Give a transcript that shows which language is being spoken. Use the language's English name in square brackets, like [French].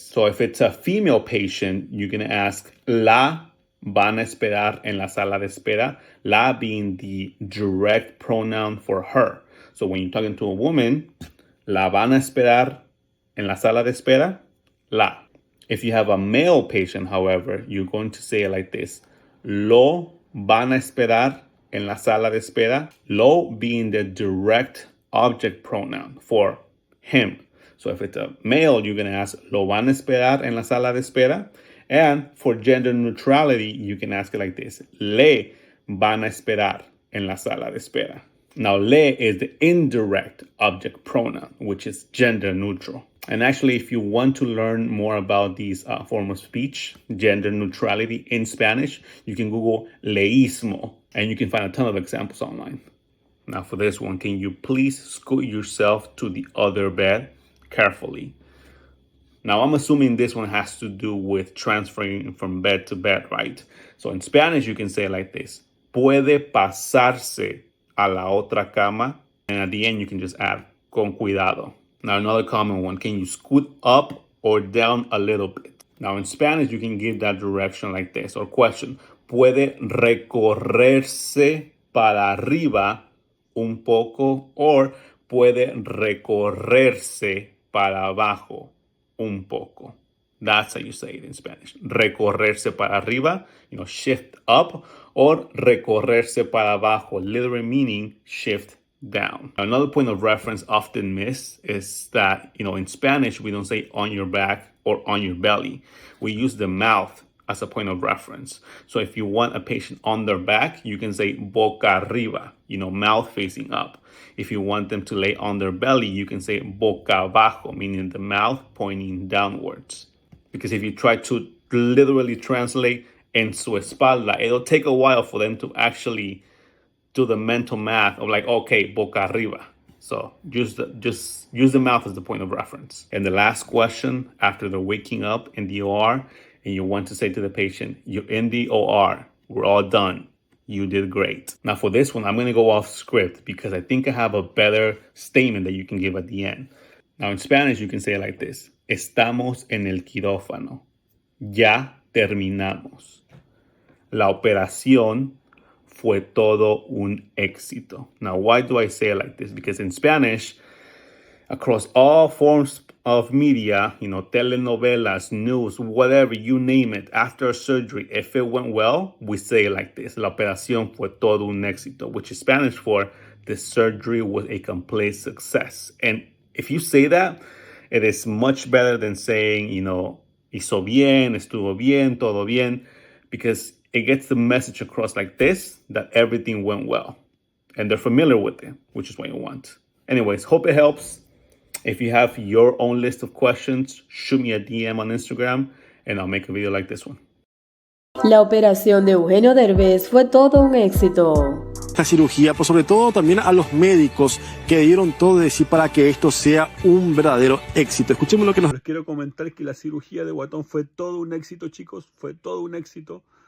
[English] So if it's a female patient, you're going to ask, [Spanish] ¿La van a esperar en la sala de espera? [English] La being the direct pronoun for her. So when you're talking to a woman, [Spanish] ¿La van a esperar en la sala de espera? La. [English] If you have a male patient, however, you're going to say it like this. [Spanish] Lo van a esperar en la sala de espera. [English] Lo being the direct object pronoun for him. So if it's a male, you're going to ask, [Spanish] lo van a esperar en la sala de espera. [English] And for gender neutrality, you can ask it like this. [Spanish] Le van a esperar en la sala de espera. [English] Now, le is the indirect object pronoun, which is gender neutral. And actually, if you want to learn more about these form of speech, gender neutrality in Spanish, you can Google leísmo, and you can find a ton of examples online. Now, for this one, can you please scoot yourself to the other bed carefully? Now, I'm assuming this one has to do with transferring from bed to bed, right? So in Spanish, you can say it like this. [Spanish] Puede pasarse a la otra cama. [English] And at the end, you can just add [Spanish] con cuidado. [English] Now, another common one. Can you scoot up or down a little bit? Now, in Spanish, you can give that direction like this. Or question. [Spanish] Puede recorrerse para arriba un poco. Or puede recorrerse para abajo un poco. [English] That's how you say it in Spanish. [Spanish] Recorrerse para arriba, [English] shift up, or [Spanish] recorrerse para abajo, [English] literally meaning shift down. Another point of reference often missed is that, in Spanish, we don't say on your back or on your belly. We use the mouth as a point of reference. So if you want a patient on their back, you can say [Spanish] boca arriba, [English] mouth facing up. If you want them to lay on their belly, you can say [Spanish] boca abajo, [English] meaning the mouth pointing downwards. Because if you try to literally translate [Spanish] en su espalda, [English] it'll take a while for them to actually do the mental math of like, okay, [Spanish] boca arriba. [English] So just use the mouth as the point of reference. And the last question, after they're waking up in the OR, and you want to say to the patient, you're in the OR, we're all done. You did great. Now for this one, I'm going to go off script because I think I have a better statement that you can give at the end. Now in Spanish, you can say it like this. [Spanish] Estamos en el quirófano. Ya terminamos. La operación fue todo un éxito. [English] Now, why do I say it like this? Because in Spanish, across all forms of media, telenovelas, news, whatever, you name it, after surgery, if it went well, we say it like this. [Spanish] La operación fue todo un éxito, [English] which is Spanish for the surgery was a complete success. And if you say that, it is much better than saying, [Spanish] hizo bien, estuvo bien, todo bien, [English] because it gets the message across like this, that everything went well. And they're familiar with it, which is what you want. Anyways, hope it helps. If you have your own list of questions, shoot me a DM on Instagram and I'll make a video like this one. [Spanish] La operación de Eugenio Derbez fue todo un éxito. La cirugía, pero sobre todo también a los médicos que dieron todo de sí para que esto sea un verdadero éxito. Escuchemos lo que nos... Les quiero comentar que la cirugía de Guatón fue todo un éxito, chicos, fue todo un éxito.